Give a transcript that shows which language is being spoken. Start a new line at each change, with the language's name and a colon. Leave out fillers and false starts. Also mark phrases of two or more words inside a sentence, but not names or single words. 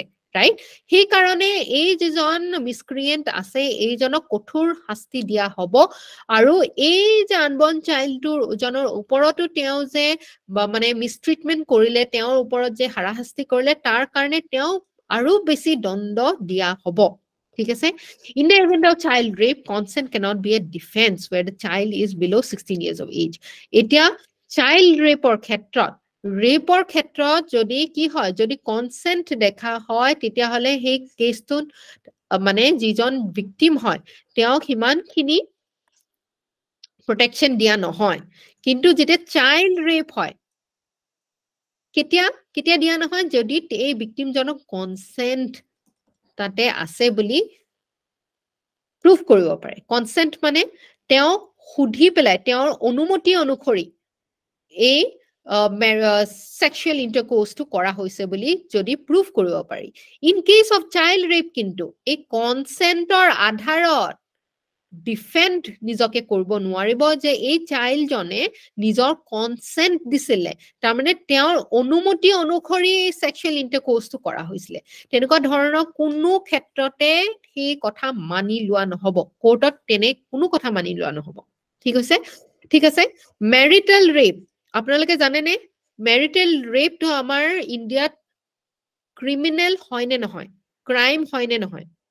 Assamese: ৰাইট সেই কাৰণে এই যিজন মিসক্ৰিয়েন্ট আছে এইজনক কঠোৰ শাস্তি দিয়া হ'ব আৰু এই যে
English: unborn childটোৰ
Assamese: জনৰ ওপৰতো তেওঁ যে মানে মিসট্ৰিটমেন্ট কৰিলে তেওঁৰ ওপৰত যে হাৰাশাস্তি কৰিলে তাৰ কাৰণে তেওঁ আৰু বেছি দণ্ড দিয়া হ'ব ঠিক আছে
English: in the event of child rape consent cannot be a defense where the child is below 16 years of age
Assamese: এতিয়া
English: child rapeৰ
Assamese: ক্ষেত্ৰত যদি কি হয় যদি কনসেন্ট দেখা হয় তেতিয়া হলে সেই কেছটোত মানে যিজন ভিকটিম হয় তেওঁক হিমানখিনি protection দিয়া নহয় কিন্তু যেতিয়া
English: child rape
Assamese: হয় কেতিয়া দিয়া নহয় যদি এই ভিকটিম জনক কনসেন্ট তাতে আছে বুলি প্ৰুফ কৰিব পাৰে কনসেন্ট মানে তেওঁ সুধি পেলাই তেওঁৰ অনুমতি অনুসৰি এই sexual intercourse to কৰা হৈছে বুলি যদি প্ৰুফ কৰিব পাৰি
English: in case of child rape
Assamese: কিন্তু এই কনসেন্টৰ আধাৰত ডিফেন্ড নিজকে কৰিব নোৱাৰিব যে এই চাইল্ড জনে নিজৰ কনসেন্ট দিছিলে তাৰ মানে তেওঁৰ অনুমতি অনুসৰি
English: sexual intercourseটো
Assamese: কৰা হৈছিল তেনেকুৱা ধৰণৰ কোনো ক্ষেত্ৰতে সেই কথা মানি লোৱা নহব কোৰ্টত তেনে কোনো কথা মানি লোৱা নহব ঠিক আছে
English: marital rape
Assamese: আপোনালোকে জানে নে
English: marital rape
Assamese: তো আমাৰ ইণ্ডিয়াত ক্ৰিমিনেল হয় নে নহয় ক্ৰাইম হয় নে নহয়